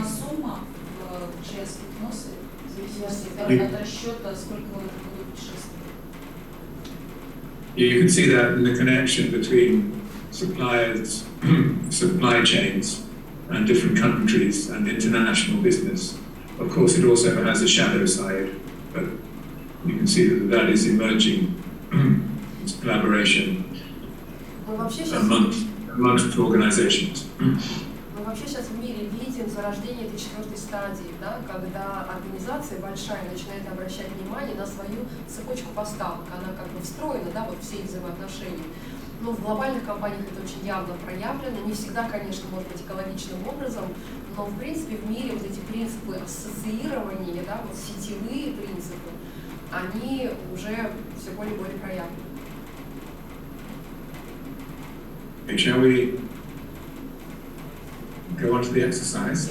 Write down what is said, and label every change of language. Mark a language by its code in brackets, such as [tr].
[ru] сумма в часть вносы, в зависимости от расчета, сколько вы будете путешествовать. [en] You can see that in the connection between suppliers, supply chains, and different countries and international business. Of course, it also has a shadow side, but you can see that is emerging. It's collaboration amongst organizations. [ru] Мы вообще сейчас в мире видим зарождение этой четвертой стадии, да, когда организация большая начинает обращать внимание на свою цепочку поставок. Она как бы встроена, да, вот все эти взаимоотношения. Но в глобальных компаниях это очень явно проявлено. Не всегда, конечно, может быть экологичным образом, но в принципе в мире вот эти принципы ассоциирования, да, вот сетевые принципы, они уже все более и более проявлены. [en] Shall we go on to the exercise?